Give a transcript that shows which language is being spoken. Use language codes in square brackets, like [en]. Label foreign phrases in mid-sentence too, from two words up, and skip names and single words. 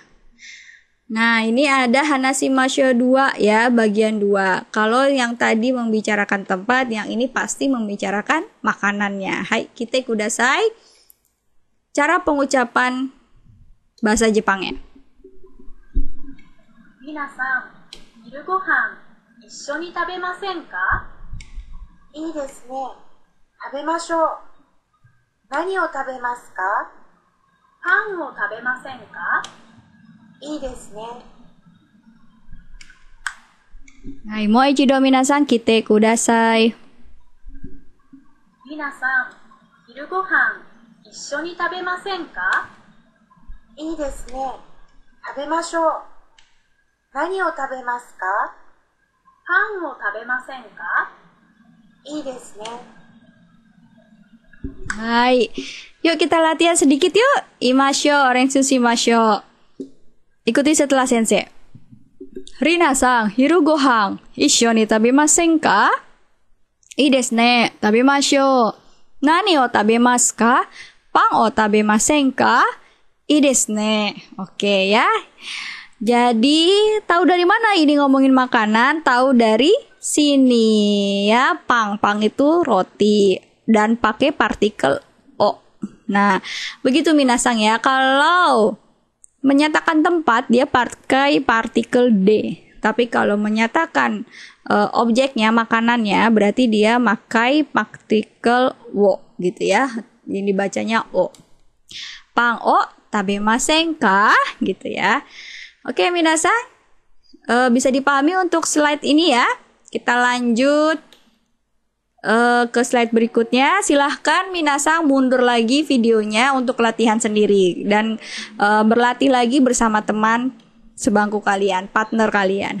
[id] Nah, ini ada Hanashimasho 2 ya, bagian 2. Kalau yang tadi membicarakan tempat, yang ini pasti membicarakan makanannya. [ja] はい、聞いてください. [id] Cara pengucapan bahasa Jepangnya. [ja] みなさん、昼ご飯一緒に食べませんか? いいですね. 食べましょう. 何を食べますか？パンを食べませんか? いいですね. はい、もう一度みなさん聞いてください. みなさん、昼ご飯一緒に食べませんか? いいですね。食べましょう。何を食べますか？パンを食べませんか？いいですね。 [id] Hai, yuk kita latihan sedikit yuk. [ja] いましょう、練習しましょう. [id] Ikuti setelah sensei. [ja] リナさん、昼ご飯一緒に食べませんか? いいですね. 食べましょう. 何を食べますか？パンを食べませんか? いいですね. [id] Oke ya. Jadi tahu dari mana ini ngomongin makanan? Tahu dari sini ya. Pang itu roti dan pakai partikel o. Nah, begitu minasang ya. Kalau menyatakan tempat dia pakai partikel D. Tapi kalau menyatakan objeknya, makanannya, berarti dia pakai partikel wo gitu ya. Ini bacanya o. [ja] パンを食べませんか [id] gitu ya. Oke, minasan, bisa dipahami untuk slide ini ya. Kita lanjut ke slide berikutnya. Silahkan minasan mundur lagi videonya untuk latihan sendiri dan berlatih lagi bersama teman sebangku kalian, partner kalian.